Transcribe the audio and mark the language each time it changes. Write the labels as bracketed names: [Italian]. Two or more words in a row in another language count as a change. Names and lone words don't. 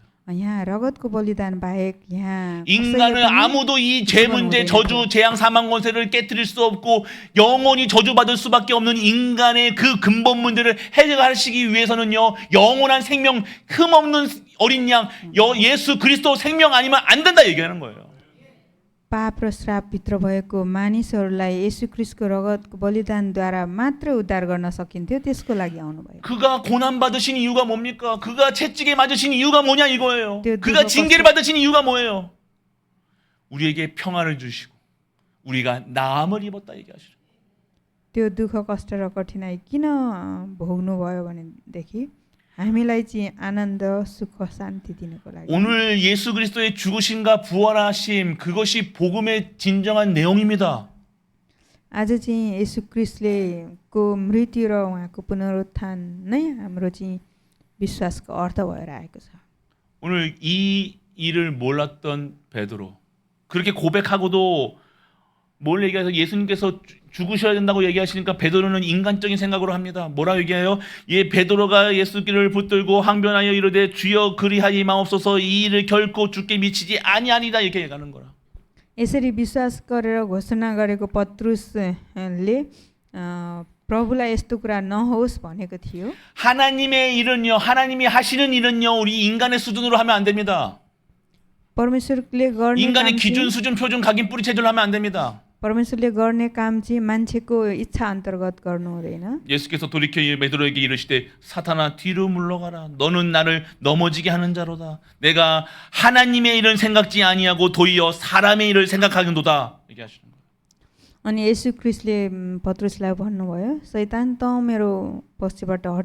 [Nepali] यहाँ रगतको बलिदान बाहेक यहाँ [Korean] 인간은 아무도 이 죄 문제, 저주, 재앙, 사망 권세를 깨뜨릴 수 없고 영원히 저주받을 수밖에 없는 인간의 그 근본 문제를 해결하시기 위해서는요 영원한 생명, 흠없는 어린 양, 예수 그리스도 생명 아니면 안 된다 얘기하는 거예요. [Nepali] पाप र श्रापभित्र भएको मानिसहरूलाई येशू ख्रीष्टको रगतको बलिदानद्वारा मात्र उद्धार गर्न सकिन्थ्यो, त्यसको लागि आउनुभयो। [Korean] 그가 고난 받으신 이유가 뭡니까? 그가 채찍에 맞으신 이유가 뭐냐 이거예요. 그 그가 누가 징계를 받으신 이유가 뭐예요? 우리에게 평안을 주시고 우리가 나음을 입었다 얘기하시죠. [Nepali] त्यो दुःख कष्ट र कठिनाइ किन भोग्नुभयो भनेदेखि हामीलाई चाहिँ आनन्द सुख शान्ति दिनको लागि। [Korean] 오늘 예수 그리스도의 죽으심과 부활하심 그것이 복음의 진정한 내용입니다. [Nepali] आज चाहिँ येशू ख्रीष्टको मृत्यु र उहाँको पुनरुत्थान नै हाम्रो चाहिँ विश्वासको अर्थ भएर आएको छ। [Korean] 오늘 이 일을 몰랐던 베드로 그렇게 고백하고도 뭘 얘기해서 예수님께서 죽으셔야 된다고 얘기하시니까 베드로는 인간적인 생각으로 합니다. 뭐라 얘기해요? 베드로가 예수를 붙들고 항변하여 이르되 주여 그리하지 마옵소서 이 일을 결코 죽게 미치지 아니하리라 이렇게 얘기하는 거라. [Nepali] यसरी विश्वास गरेर घोषणा गरेको पत्रुसले प्रभुलाई यस्तो कुरा नहोस् भनेको थियो। [Korean] 하나님의 일은요, 하나님이 하시는 일은요, 우리 인간의 수준으로 하면 안 됩니다. [Nepali] परमेश्वरले गर्ने [Korean] 인간의 [Nepali] काम [Korean] 기준, [Nepali] चाहिँ [Korean] 수준, 표준, 각인, 뿌리, 체질로 하면 안 됩니다. [Nepali] परमेश्वरले गर्ने काम चाहिँ मान्छेको इच्छा अन्तर्गत गर्नु हुँदैन। [Korean] 예수께서 돌이켜 베드로에게 이르시되 사탄아 뒤로 물러가라 너는 나를 넘어지게 하는 자로다 내가 하나님의 일을 생각지 아니하고 도리어 사람의 일을 생각하는도다 얘기하시는 거예요. [Nepali] अनि येशू ख्रीष्टले पत्रुसलाई भन्नुभयो शैतान त मेरो पछिबाट